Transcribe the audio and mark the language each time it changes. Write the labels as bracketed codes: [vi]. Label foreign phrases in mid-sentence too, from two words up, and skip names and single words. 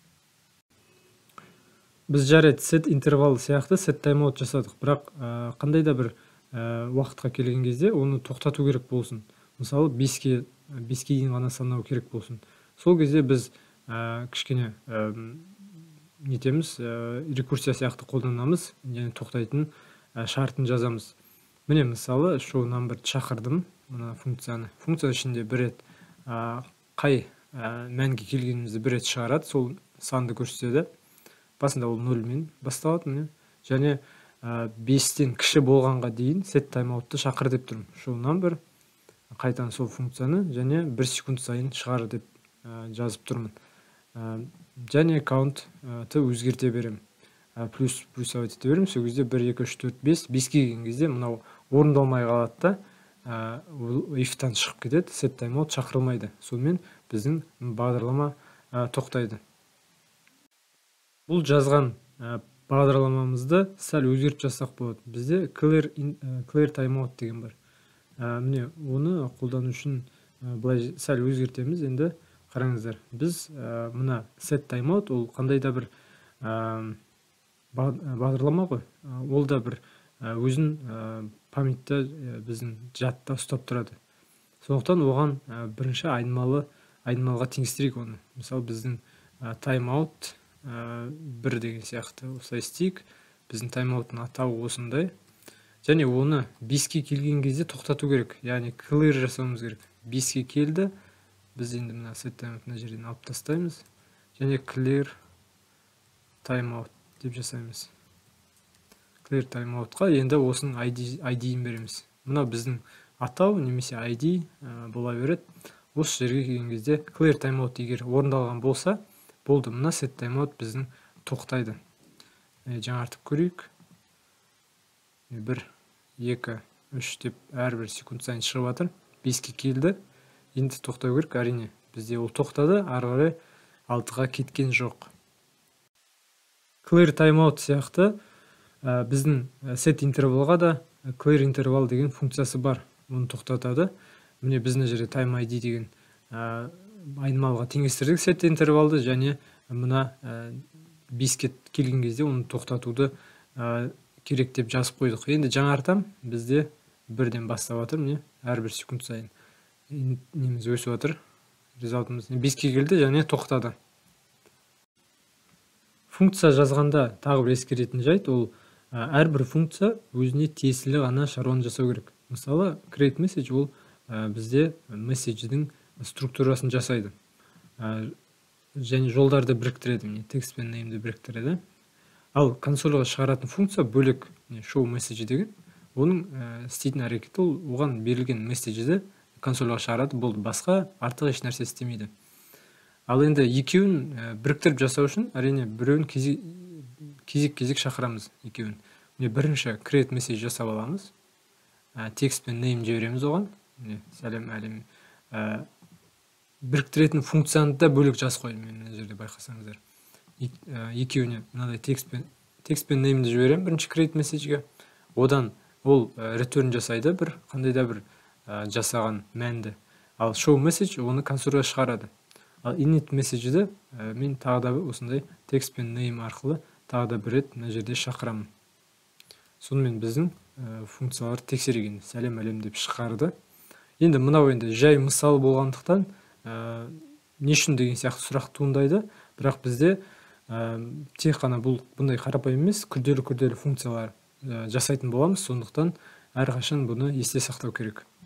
[kk] Біз жарайды set интервал сияқты [en] set timeout [kk] жасадық, бірақ қандай да бір уақытқа келген кезде оны тоқтату керек болсын. Мысалы 5-ке дейін ғана санау керек болсын. Сол кезде біз кішкене нетеміз, рекурсия сияқты қолданамыз, және тоқтайтын шартын жазамыз. Міне мысалы [en] show number [kk] шақырдым мына функцияны. Функция ішінде бір рет қай мәнге келгенімізді бір рет шығарады, сол санды көрсетеді. Басында ол 0-мен басталады. Және 5-тен кіші болғанға дейін [en] set timeout'ты [kk] шақыр деп тұрмын. [en] Show number [kk] қайтадан сол функцияны және 1 секунд сайын шығар деп жазып тұрмын. Және count'ты өзгерте берем. Плюс ете берем. Сол кезде 1, 2, 3, 4, 5. 5-ке келген кезде мынау орындалмай қалады да, if-тан шығып кетеді, [en] set timeout [kk] шақырылмайды. Сонымен біздің бағдарлама тоқтайды. Бұл жазған бағдарламамызды сәл өзгертіп жасақ болады. Бізде [en] clear timeout [kk] деген бар. Міне оны қолдану үшін былай сәл өзгертеміз. Енді қараңыздар, біз мына [en] set timeout [kk] ол қандай да бір бағдарлама ғой. Ол да бір өзін памятта біздің жадта ұстап тұрады. Сондықтан оған бірінші айнымалыға теңестірейік оны. Мысалы біздің timeout 1 деген сияқты осылай істейік. Біздің timeout'ың атауы осындай. Және оны 5-ке келген кезде тоқтату керек. Яғни clear жасауымыз керек. 5-ке келді. Біз енді мына [en] set timeout'ына [kk] жерден алып тастаймыз. Және [en] clear timeout [kk] деп жасаймыз. [en] Clear timeout'қа [kk] енді осының ID-ін береміз. Мына біздің атау немесе ID бола береді. Осы жерге келген кезде [en] clear timeout [kk] егер орындалған болса, болды, мына [en] set timeout [kk] біздің тоқтайды. Жаңартып көрейік. 1, 2, 3 деп әрбір секунд сайын шығып жатыр. 5-ке келді. Енді тоқтау керек, әрине. Бізде ол тоқтады, ары қарай 6-ға кеткен жоқ. [en] Clear timeout [kk] сияқты біздің set интервалға да clear интервал деген функциясы бар. Оны тоқтатады. Міне біздің жерде [en] time ID [kk] деген айнымалыға теңестірдік set интервалды, және мына 5-ке келген кезде оны тоқтатуды керек деп жазып қойдық. Енді жаңартам, бізде 1-ден бастап жатыр. Міне әрбір секунд сайын неміз өсіп жатыр. Результатымыз 5-ке келді және тоқтады. Функция жазғанда тағы бір ескеретін жайт, ол әрбір функция өзіне тиесілі ғана шаруаны жасау керек. Мысалы, [en] create message [kk] ол бізде месседждің структурасын жасайды. және жолдарды біріктіреді, міне текст пен name'ді біріктіреді. Ал консольға шығаратын функция бөлек, [en] show message деген. [kk] Оның істейтін әрекеті ол оған берілген месседжді консольға шығарады, болды, басқа артық еш нәрсе істемейді. Ал енді екеуін біріктіріп жасау үшін әрине біреуін кезек шақырамыз екеуін. Міне бірінші [en] create message [kk] жасап аламыз. Текст пен name жібереміз оған. Міне сәлем әлем. Біріктіретін функцияны да бөлек жазып қойдым мен мына жерде байқасаңыздар. Екеуіне мынадай текст пен name'ді жіберемін бірінші [en] create message'ге. [kk] Одан ол return жасайды бір қандай да бір жасаған мәнді. Ал [en] show message [kk] оны консольға шығарады. Ал [en] init message'ді [kk] мен тағы да осындай текст пен name арқылы тағы да бір рет мына жерде шақырамын. Сонымен біздің функциялар тексерген сәлем әлем деп шығарды. Енді мынау енді жай мысал болғандықтан не үшін деген сияқты сұрақ туындайды, бірақ бізде тек қана бұндай қарапайым емес, күрделі функциялар жасайтын боламыз, сондықтан әрқашан бұны есте сақтау керек.